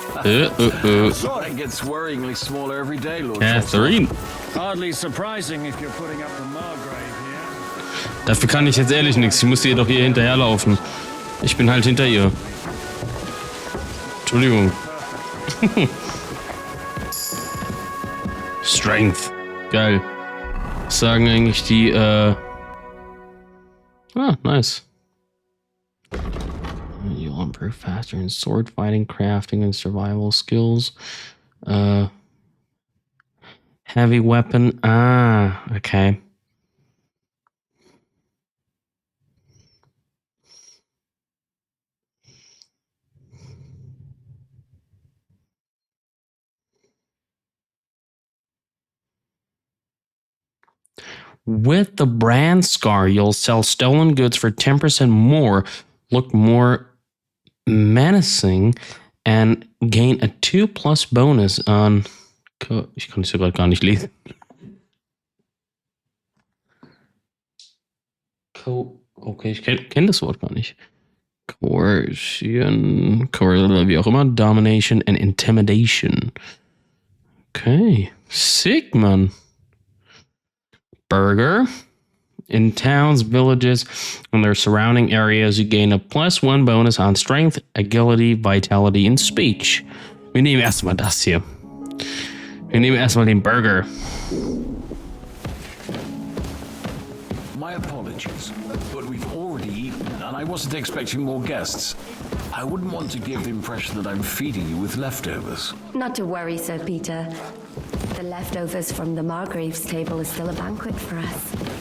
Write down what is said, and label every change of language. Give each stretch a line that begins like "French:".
English: It gets worryingly smaller every day, Lord. Catherine. Hardly surprising if you're putting up the Margrave here.
German: Dafür kann ich jetzt ehrlich nichts. Ich musste ihr doch hier hinterherlaufen. Ich bin halt hinter ihr. Entschuldigung. Strength. Geil. Was sagen eigentlich die, nice.
English: You'll improve faster in sword fighting, crafting, and survival skills. Heavy weapon. Ah, okay. With the brand scar, you'll sell stolen goods for 10% more, look more menacing, and gain a 2+ bonus on...
German: Ich kann es hier gerade gar nicht lesen. Okay, ich kenn das Wort gar nicht.
English: Coercion,
German: wie auch immer,
English: Domination and Intimidation. Okay, sick, man. Burger. In towns, villages, and their surrounding areas, you gain a +1 bonus on Strength, Agility, Vitality, and Speech.
German: Wir nehmen erstmal das hier. Wir nehmen erstmal den Burger.
English: My apologies, but we've already eaten, and I wasn't expecting more guests. I wouldn't want to give the impression that I'm feeding you with leftovers. Not to worry, Sir Peter. The leftovers from the Margrave's table is still a banquet for us.